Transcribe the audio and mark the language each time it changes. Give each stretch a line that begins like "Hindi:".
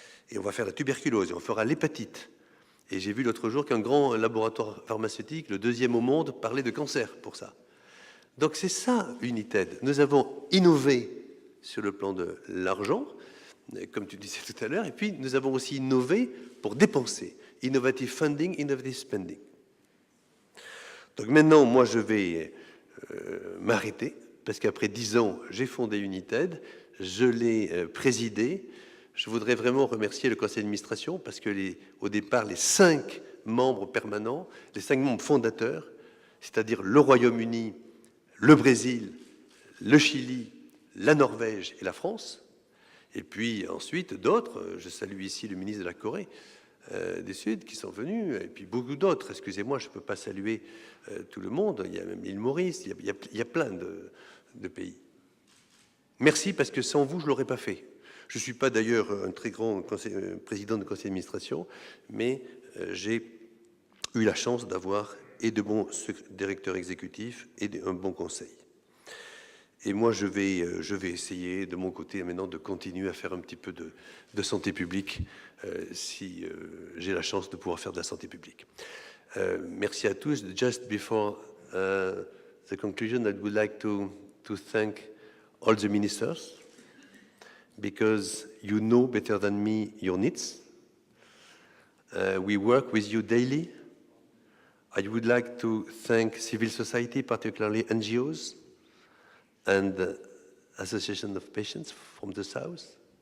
French: Et on va faire la tuberculose, et on fera l'hépatite. Et j'ai vu l'autre jour qu'un grand laboratoire pharmaceutique, le deuxième au monde, parlait de cancer pour ça. Donc c'est ça, United. Nous avons innové sur le plan de l'argent, comme tu disais tout à l'heure, et puis nous avons aussi innové pour dépenser.
English: Innovative funding, innovative spending.
French: Donc maintenant, moi, je vais m'arrêter, parce qu'après 10 ans, j'ai fondé United, je l'ai présidé. Je voudrais vraiment remercier le conseil d'administration, parce que au départ, les 5 membres permanents, les 5 membres fondateurs, c'est-à-dire le Royaume-Uni, le Brésil, le Chili, la Norvège et la France, et puis ensuite d'autres, je salue ici le ministre de la Corée du Sud qui sont venus, et puis beaucoup d'autres, excusez-moi, je ne peux pas saluer tout le monde, il y a même l'île Maurice, il y a plein de pays. Merci, parce que sans vous, je ne l'aurais pas fait. Je ne suis pas d'ailleurs un très grand président de conseil d'administration, mais j'ai eu la chance d'avoir et de bons directeurs exécutifs et un bon conseil. Et moi, je vais essayer de mon côté maintenant de continuer à faire un petit peu de santé publique si j'ai la chance de pouvoir faire de la santé publique. Merci à tous.
English: Just before the conclusion, I would like to thank all the ministers, because you know better than me your needs. We work with you daily. I would like to thank civil society, particularly NGOs and Association of Patients from the South.